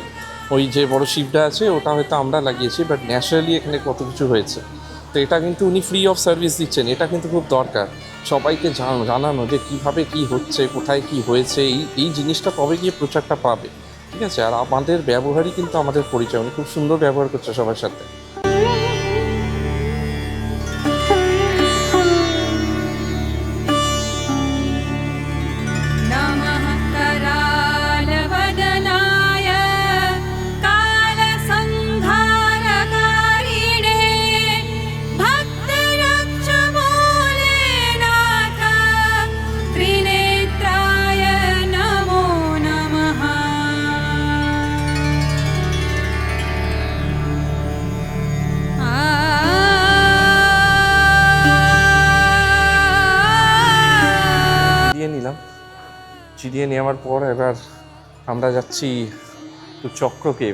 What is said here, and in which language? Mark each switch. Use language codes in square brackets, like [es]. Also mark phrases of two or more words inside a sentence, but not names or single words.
[bn] ওই যে বড় শিবটা আছে ওটা হয়তো আমরা লাগিয়েছি, [en] but naturally [bn] এখানে কত কিছু হয়েছে। তো এটা কিন্তু উনি [en] free of service [bn] দিচ্ছেন। এটা কিন্তু খুব দরকার সবাইকে জানানো যে কীভাবে কী হচ্ছে, কোথায় কী হয়েছে, এই জিনিসটা তবে গিয়ে প্রচারটা পাবে, ঠিক আছে? আর আমাদের ব্যবহারই কিন্তু আমাদের পরিচয়। উনি খুব সুন্দর ব্যবহার করছে সবার সাথে। [sa] नमः करालवदनाय कालसंहारकारिणे भक्तरक्षमूले नाथ त्रिनेत्राय नमो नमः। [bn] চিরিয়ে নিলাম। চিরিয়ে নেওয়ার পর এবার আমরা যাচ্ছি টু চক্র কেভ।